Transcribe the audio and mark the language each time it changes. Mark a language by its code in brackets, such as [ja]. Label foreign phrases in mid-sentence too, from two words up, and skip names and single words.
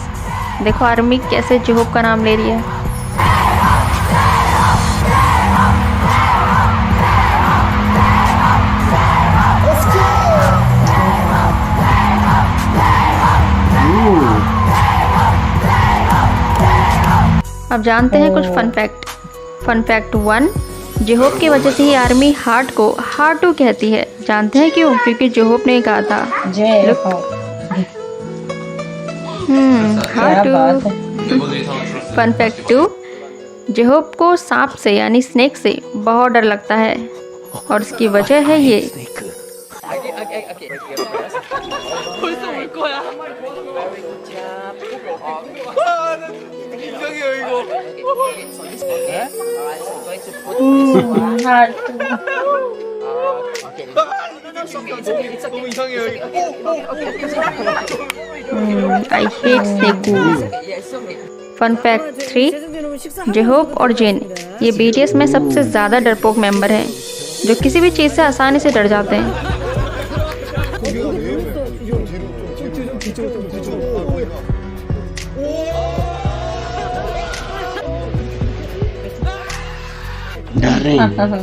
[hi] देखो आर्मी कैसे जेहोप का नाम ले रही है। अब जानते हैं कुछ [en] fun fact. fun fact [hi] 1, जेहोप की वजह से ही आर्मी हार्ट को हार्टू कहती है। जानते हैं क्यों? क्योंकि जेहोप ने कहा था जय [en] Look. [hi] हो। क्या हार्टू। बात है। [ko] 멤버들이 다 들었어요. [en] fun fact [hi] 2, जेहोप को सांप से यानी स्नेक से बहुत डर लगता है और इसकी वजह है ये। [ko] 이상해요 이거. [hi] हाँ, [ko] 너무 이상해요 이거. [en] I hate snake. fun fact [hi] 3, जेहोप और जिन ये बीटीएस में सबसे ज़्यादा डरपोक मेंबर हैं, जो किसी भी चीज़ से आसानी से डर जाते हैं। डर रहे हैं।